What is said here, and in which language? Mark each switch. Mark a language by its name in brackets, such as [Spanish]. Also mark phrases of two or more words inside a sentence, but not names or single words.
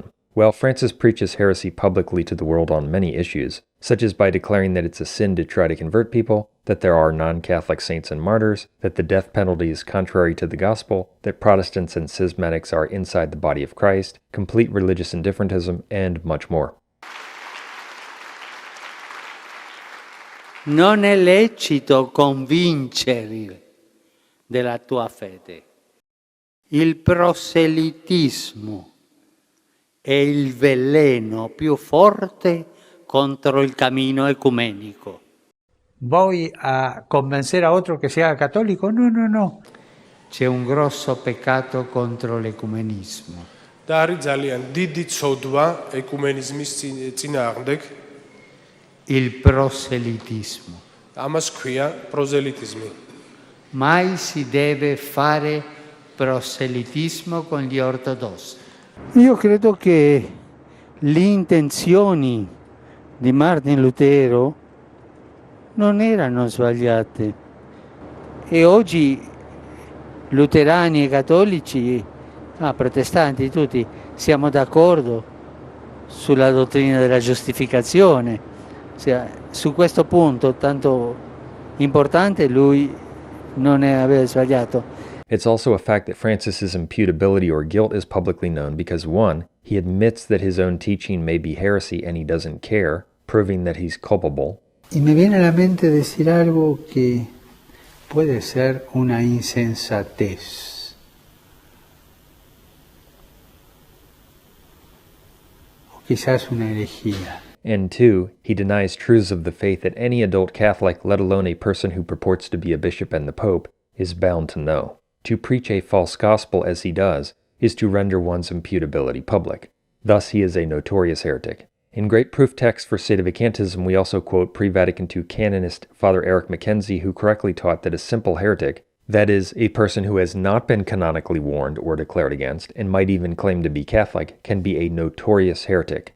[English] Well, Francis preaches heresy publicly to the world on many issues, such as by declaring that it's a sin to try to convert people, that there are non-Catholic saints and martyrs, that the death penalty is contrary to the gospel, that Protestants and schismatics are inside the body of Christ, complete religious indifferentism, and much more. [Italian] Non è lecito convincere della tua fede. Il proselitismo è il veleno più forte contro il cammino ecumenico. [Spanish] ¿Voy a convencer a otro que se haga católico? No, no, no. [Italian] C'è un grosso peccato contro l'ecumenismo. [Georgian] და არის ძალიან დიდი ცოდვა ეკუმენიზმის წინააღმდეგ. [Italian] Il proselitismo. [Georgian] ამას ქვია პროზელიტიზმი. [Italian] Mai si deve fare proselitismo con gli ortodossi. Io credo che le intenzioni di Martin Lutero non erano sbagliate e oggi luterani e cattolici, protestanti tutti, siamo d'accordo sulla dottrina della giustificazione. Su questo punto tanto importante lui non aveva sbagliato. [English] It's also a fact that Francis's imputability or guilt is publicly known because 1. He admits that his own teaching may be heresy and he doesn't care, proving that he's culpable. [Spanish] Y me viene a la mente decir algo que puede ser una insensatez. O quizás una herejía. [English] And 2, he denies truths of the faith that any adult Catholic, let alone a person who purports to be a bishop and the Pope, is bound to know. To preach a false gospel as he does is to render one's imputability public. Thus he is a notorious heretic. In great proof text for sedevacantism, we also quote pre-Vatican II canonist Father Eric Mackenzie, who correctly taught that a simple heretic, that is, a person who has not been canonically warned or declared against, and might even claim to be Catholic, can be a notorious heretic.